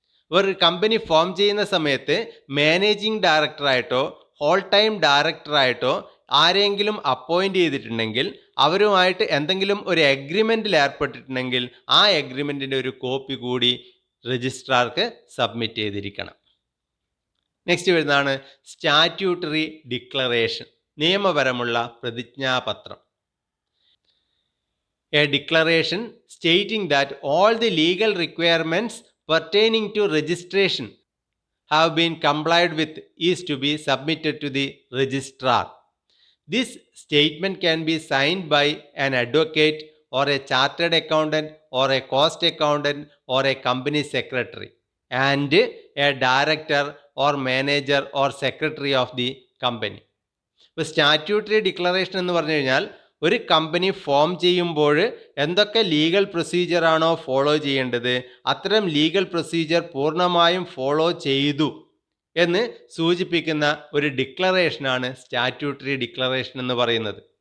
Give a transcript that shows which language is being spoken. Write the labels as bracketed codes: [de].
[ml] ഒരു company form ചെയ്യുന്ന സമയത്ത് മാനേജിംഗ് ഡയറക്ടറായിട്ടോ ഹോൾ ടൈം ഡയറക്ടറായിട്ടോ ആരെങ്കിലും അപ്പോയിൻ്റ് ചെയ്തിട്ടുണ്ടെങ്കിൽ അവരുമായിട്ട് എന്തെങ്കിലും ഒരു എഗ്രിമെൻറ്റിൽ ഏർപ്പെട്ടിട്ടുണ്ടെങ്കിൽ ആ എഗ്രിമെൻറ്റിൻ്റെ ഒരു കോപ്പി കൂടി രജിസ്ട്രാർക്ക് സബ്മിറ്റ് ചെയ്തിരിക്കണം. നെക്സ്റ്റ് വരുന്നതാണ് statutory declaration, നിയമപരമുള്ള പ്രതിജ്ഞാപത്രം. [en] A declaration stating that all the legal requirements pertaining to registration have been complied with is to be submitted to the registrar. This statement can be signed by an advocate or a chartered accountant or a cost accountant or a company secretary and a director or manager or secretary of the company. [ml] ഇപ്പോൾ statutory declaration എന്ന് പറഞ്ഞു കഴിഞ്ഞാൽ ഒരു company form ചെയ്യുമ്പോൾ എന്തൊക്കെ legal പ്രൊസീജിയറാണോ follow ചെയ്യേണ്ടത് അത്തരം legal procedure പൂർണ്ണമായും ഫോളോ ചെയ്തു എന്ന് സൂചിപ്പിക്കുന്ന ഒരു ഡിക്ലറേഷനാണ് സ്റ്റാറ്റ്യൂട്ടറി ഡിക്ലറേഷൻ എന്ന് പറയുന്നത്.